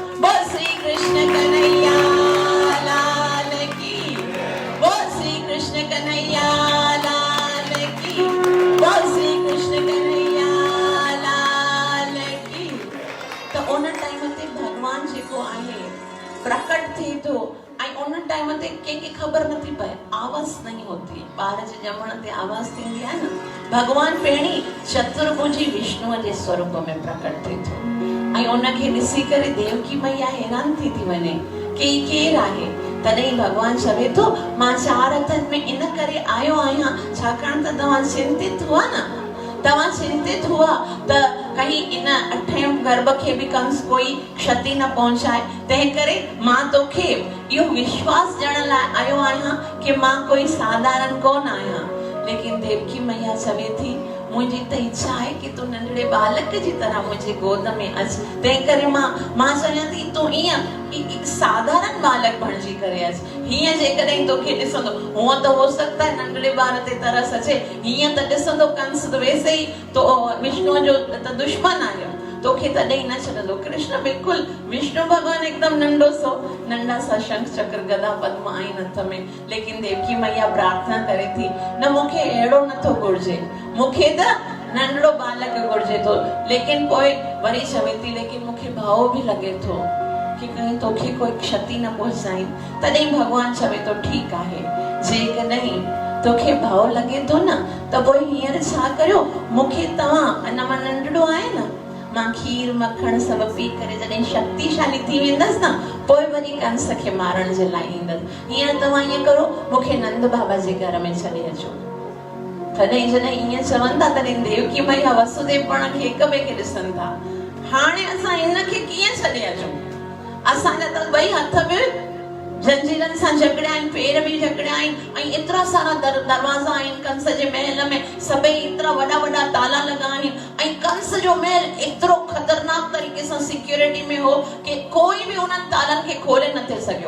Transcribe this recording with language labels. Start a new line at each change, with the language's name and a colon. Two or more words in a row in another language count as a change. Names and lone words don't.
Hindi: बोल श्री कृष्ण कन्हैया लाल की, बोल श्री कृष्ण कन्हैया लाल की, बोल श्री कृष्ण कन्हैया लाल की।
Sindhi: तो उन टाइम ते भगवान जेको आहे प्रकट थिए थो ऐं उन टाइम ते कंहिंखे ख़बर नथी पए,
Hindi: आवाज़ नहीं होती।
Sindhi: ॿार जे ॼमण ते आवाज़ थींदी आहे न। भगवान पहिरीं चतुर्भुजी विष्णुअ जे स्वरूप में प्रकट थिए थो ऐं उनखे ॾिसी करे देवकी मैया हैरान थी वञे कि केरु आहे। तॾहिं भगवान चवे थो, मां 4 हथनि में इन करे आयो आहियां छाकाणि त तव्हां चिंतित हुआ न, तव्हां चिंतित हुआ त कहीं इन 8हें गर्भ खे भी कंस कोई क्षति न पहुंचाए। तंहिं करे मां तोखे इहो विश्वास ॾियण लाइ आयो आहियां कि मां कोई साधारण कोन आहियां। लेकिन देवकी मैया चवे थी, मुंहिंजी त इच्छा आहे कि तूं नंढड़े बालक जी तरह मुंहिंजे गोद में अच। तंहिं करे मां चाहियां थी तूं ईअं हिकु साधारण बालक बणिजी करे अच। हीअं जेकॾहिं तोखे ॾिसंदो, हूअं त
Hindi: हो सकता है
Sindhi: नंढड़े ॿार ते तरस अचे, हीअं त ॾिसंदो कंस त वैसे ई तो विष्णु जो त दुश्मन आहे, तोखे तॾहिं न छॾंदो। कृष्ण बिल्कुल विष्णु भगवान एकदम नंढो सो, नंढा सा शंख चक्र गदा पद्म आहिनि हथ में। लेकिन देवकी मैया प्रार्थना करे थी, न मूंखे अहिड़ो नथो घुर्जे, मूंखे त नंढड़ो बालक घुर्जे थो, लेकिन पोइ वरी चवे थी लेकिन मूंखे भाव बि लगे थो कि कहीं तोखे कोई क्षति न पहुचाई। तॾहिं भगवान चवे थो ठीक आहे, जेकॾहिं तोखे भाव लगे थो न त पोइ हींअर छा करियो, मूंखे तव्हां अञा मां नंढड़ो आहे न, मां खीर मखण सब पी करे जॾहिं शक्तिशाली थी वेंदसि न, पोइ वरी कंस खे मारण जे लाइ ईंदसि। हींअर तव्हां ईअं करो, मूंखे नंद बाबा जे घर में छॾे अचो। तॾहिं जॾहिं ईअं चवनि था तॾहिं देवकी मैया वसुदेव पाण खे हिक ॿिए खे ॾिसनि था। हाणे असां हिनखे कीअं छॾे अचूं? असांजा त ॿई हथ बि जंजीरनि सां जकड़िया आहिनि, पेर बि जकड़िया आहिनि, ऐं एतिरा सारा दरवाजा आहिनि कंस जे महल में, सभई एतिरा वॾा वॾा ताला लगा आहिनि, ऐं कंस जो महल एतिरो खतरनाक तरीक़े सां सिक्योरिटी में हो कि कोई बि उन्हनि तालनि खे खोले न थे सघियो।